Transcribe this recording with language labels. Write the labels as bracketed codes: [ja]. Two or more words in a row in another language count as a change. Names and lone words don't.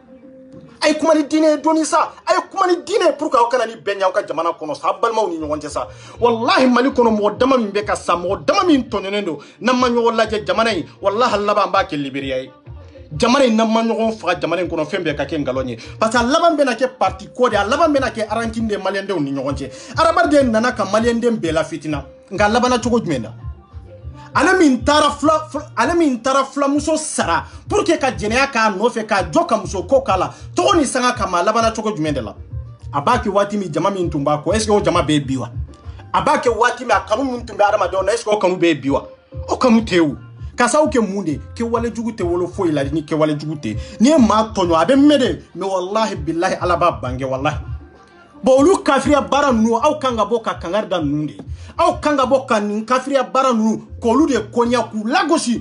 [bm] a ye kuma ni diinɛ ye dɔɔni sa a ye kuma ni diinɛ ye [fr] pour que [bm] aw kana ni bɛn ɲɛ aw ka jamana kɔnɔ sa aw balimaw ni ɲɔgɔn cɛ sa wallahi mali kɔnɔ mɔgɔ dama min bɛ ka sa mɔgɔ dama min tɔɲɔnen don n'an ma ɲɔgɔn lajɛ jamana in wallahi laban b'a kɛ liberiya ye jamana in n'an ma ɲɔgɔn faga jamana in kɔnɔ fɛn bɛɛ ka kɛ nkalon ye [fr] parce que [bm] a laban bɛna kɛ parti ko de a laban bɛna kɛ rancune de maliyɛndenw ni ɲɔgɔn cɛ adamaden nana ka maliyɛnden bɛɛ la fitina nka a labana cogo jumɛn na ale min taara fulamuso sara [fr] pour que [bm] ka jɛnɛya k'a nɔfɛ k'a jɔ ka muso ko k'a la tɔgɔ ni sanga kama a labana cogo jumɛn de la a b'a kɛ waati min jama min tun b'a kɔ [fr] est ce que [bm] o jama bɛ bi wa a b'a kɛ waati min a kanu min tun bɛ adamadenw na [fr] est ce que [bm] o kanu bɛ bi wa o kanu tɛ o ka sababu kɛ mun de kɛwale jugu tɛ wolo foyi la ni kɛwale jugu tɛ n'i ye maa tɔɲɔ a bɛ mɛn de mais [ar] والله بالله [bm] ala b'a bange wallahi bon olu kafiriya baara ninnu aw kan ka bɔ ka kangari da ninnu de aw kan ka bɔ ka nin kafiriya baara ninnu k'olu de kɔɲa k'u lagosi